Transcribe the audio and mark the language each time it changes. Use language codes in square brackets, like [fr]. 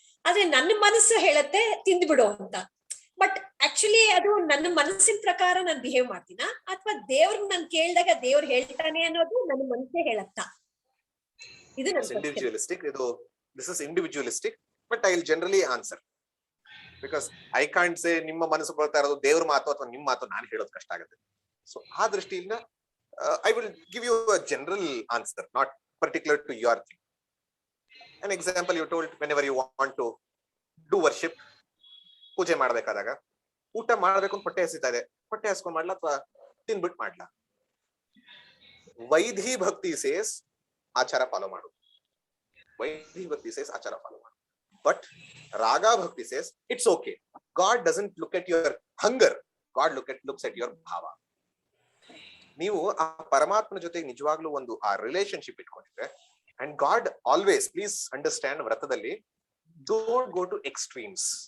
[kn] ಆದ್ರೆ ನನ್ನ ಮನಸ್ಸು ಹೇಳತ್ತೆ ತಿಂದ್ಬಿಡು ಅಂತ. ಬಟ್ ಆಕ್ಚುಲಿ ಅದು ನನ್ನ ಮನಸ್ಸಿನ ಪ್ರಕಾರ ನಾನು ಬಿಹೇವ್ ಮಾಡ್ತೀನ, ಅಥವಾ ದೇವ್ರನ್ನ ನಾನು ಕೇಳಿದಾಗ ದೇವ್ರು ಹೇಳ್ತಾನೆ ಅನ್ನೋದು ನನ್ನ ಮನಸ್ಸೇ ಹೇಳತ್ತಾ? ಇದು [en] individualistic. This is individualistic, but I will generally answer because I can't say [kn] ನಿಮ್ಮ ಮನಸ್ಸು ಬರ್ತಾ ಇರೋದು ದೇವ್ರ ಮಾತು ಅಥವಾ ನಿಮ್ಮ ಮಾತು ನಾನು ಹೇಳೋದು ಕಷ್ಟ ಆಗುತ್ತೆ. [en] So [kn] ಆ ದೃಷ್ಟಿಯಿಂದ [en] I will give you a general answer, not particular to your thing. An example you told, whenever you want to do worship, [kn] ಪೂಜೆ ಮಾಡ್ಬೇಕಾದಾಗ ಊಟ ಮಾಡ್ಬೇಕು ಅಂತ ಹೊಟ್ಟೆ ಹಸಿತಾ ಇದೆ, ಹೊಟ್ಟೆ ಹಸ್ಕೊಂಡ್ ಮಾಡ್ಲಾ ಅಥವಾ ತಿನ್ಬಿಟ್ಟು ಮಾಡ್ಲಾ? ವೈಧಿ ಭಕ್ತಿ ಸೇಸ್ ಆಚಾರ ಫಾಲೋ ಮಾಡು. ವೈಧಿ ಭಕ್ತಿ ಸೇಸ್ ಆಚಾರ ಫಾಲೋ ಮಾಡು. [en] But Raga Bhakti says it's okay. God doesn't look at your hunger. God looks at your bhava. [kn] ನೀವು ಆ ಪರಮಾತ್ಮನ ಜೊತೆ ನಿಜವಾಗ್ಲೂ ಒಂದು ಆ relationship ಇಟ್ಕೊಂಡಿದ್ರೆ, [en] and God always, please understand, [kn] ವ್ರತದಲ್ಲಿ [en] don't go to extremes.